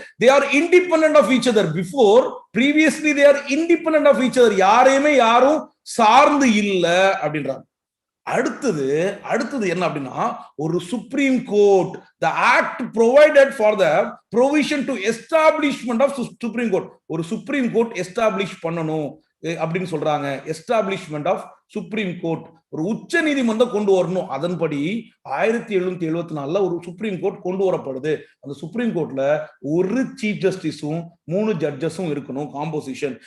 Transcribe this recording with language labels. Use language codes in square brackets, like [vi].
[en] they are independent of each other. before previously they are independent of each other. [ta] யாரையுமே யாரும் சார்ந்து இல்ல அப்படின்றாங்க. அடுத்தது என்ன அப்படின்னா, ஒரு supreme court, [en] the act provided for the provision to establishment of supreme court. [ta] ஒரு சுப்ரீம் கோர்ட் எஸ்டாப்ளிஷ் பண்ணணும் அப்படின்னு சொல்றாங்க. எஸ்டாப்ளிஷ்மெண்ட் ஆஃப் சுப்ரீம் கோர்ட், ஒரு உச்ச நீதிமன்றம் கொண்டு வரணும். அதன்படி 1774 ஒரு சுப்ரீம் கோர்ட் கொண்டு வரப்படுது. அந்த சுப்ரீம் கோர்ட்ல ஒரு சீஃப் ஜஸ்டிஸும் 3 ஜட்ஜஸும் இருக்கணும் காம்போசிஷன்.